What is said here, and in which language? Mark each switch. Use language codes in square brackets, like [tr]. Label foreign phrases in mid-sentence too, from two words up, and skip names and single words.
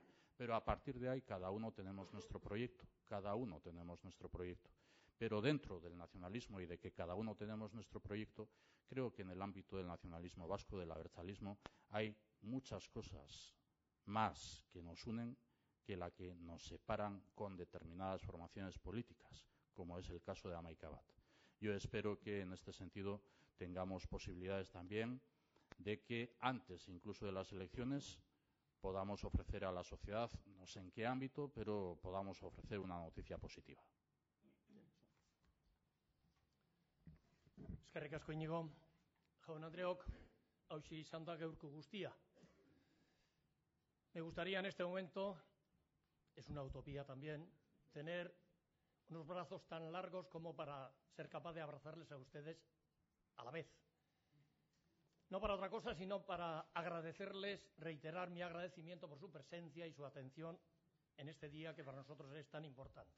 [es] Pero a partir de ahí cada uno tenemos nuestro proyecto, Pero dentro del nacionalismo y de que cada uno tenemos nuestro proyecto, creo que en el ámbito del nacionalismo vasco, del abertzalismo, hay muchas cosas más que nos unen que la que nos separan con determinadas formaciones políticas, como es el caso de Hamaika Bat. Yo espero que en este sentido tengamos posibilidades también de que antes incluso de las elecciones podamos ofrecer a la sociedad, no sé en qué ámbito, pero podamos ofrecer una noticia positiva. [eu] Eskerrik asko Iñigo. Jaun Andreok, hauxe izan da gaurko guztia. [es] Me gustaría en este momento, es una utopía también, tener unos brazos tan largos como para ser capaz de abrazarles a ustedes a la vez. No para otra cosa, sino para agradecerles, reiterar mi agradecimiento por su presencia y su atención en este día que para nosotros es tan importante.